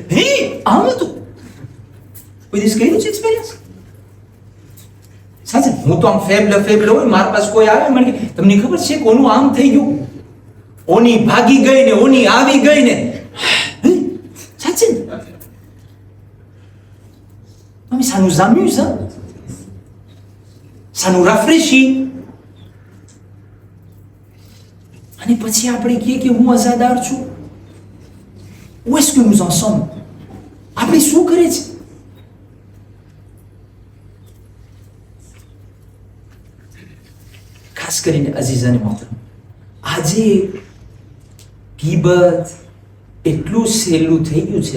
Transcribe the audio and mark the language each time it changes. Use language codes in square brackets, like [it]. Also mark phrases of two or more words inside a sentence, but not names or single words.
[gu] હે આમ હતું, કોઈ દિવસ કર્યું છે એક્સપિરિયન્સ? સાચે હું તો આમ ફેબલ હોય, મારા પાસે કોઈ આવે મને કે તમને ખબર છે કોનું આમ થઈ ગયું, ઓની ભાગી ગઈ ને ઓની આવી ગઈ ને. [fr] સાચે mais ça nous amuse, hein? Ça nous rafraîchit. [gu] અને પછી આપણે કહીએ કે હું આઝાદાર છું. [fr] Où est-ce que nous en sommes? [gu] આપણે શું કરે છે? ખાસ કરીને [ur] عزیزانِ محترم, [gu] આજે ગીબત એટલું સહેલું થઈ ગયું છે.